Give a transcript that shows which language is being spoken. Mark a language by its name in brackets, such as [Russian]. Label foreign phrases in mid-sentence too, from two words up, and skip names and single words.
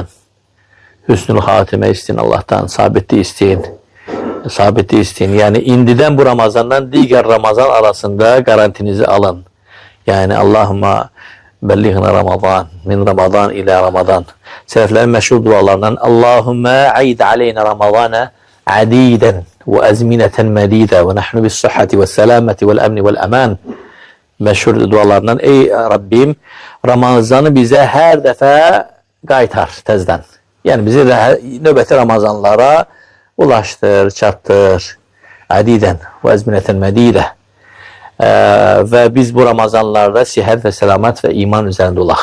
[Azerbaijani] Hüsnül xatimə istəyin Allahdan, sabitlik istəyin. Sabitlik istəyin. Yəni indidən bu Ramazandan digər Ramazan arasında garantinizi alın. [Arabic] Yəni اللهم بلغنا رمضان من رمضان إلى رمضان. [Azerbaijani] Sələflərin məşhur dualarından [Arabic] اللهم أعد علينا رمضان عديدا وأزمنة مديدة ونحن بالصحة والسلامة والأمن والأمان [Azerbaijani] Məşhur dualarından ey Rabbim Ramazanı bizə hər dəfə qaytar təzdən. Yəni bizi növbəti Ramazanlara ulaşdır, çatdır. [Arabic] عديدة وأزمنة مديدة. [Azerbaijani] Və biz bu Ramazanlarda sihət və səlamət və iman üzərində olaq.